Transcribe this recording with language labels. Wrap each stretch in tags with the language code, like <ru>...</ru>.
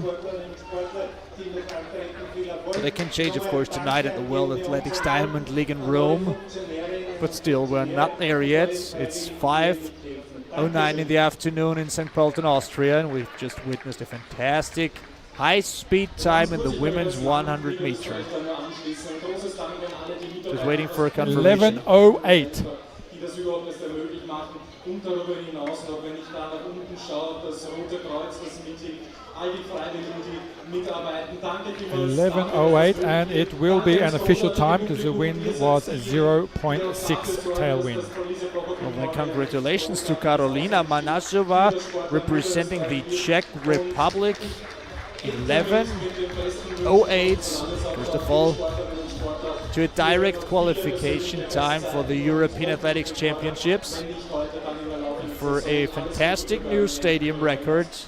<en>But it can change, of course, tonight at the World Athletics Diamond League in Rome. But still, we're not there yet. It's 5 09 in the afternoon in St. Pölten, Austria, and we've just witnessed a fantastic high-speed time in the women's 100 meter. Just waiting for a confirmation. 11:08.</en> <de>Die das überhaupt erst ermöglicht machen. Und darüber hinaus noch, wenn ich da nach unten schaue, das Rote Kreuz, das mithilft, all die Freiwilligen, die mitarbeiten. Danke vielmals.</de> <en>11:08, and it will be an official time because the wind was a 0.6 tailwind. Well, then congratulations to Karolina Manasova, representing the Czech Republic. 11:08. First of all, to a direct qualification time for the European Athletics Championships, and for a fantastic new stadium record,</en>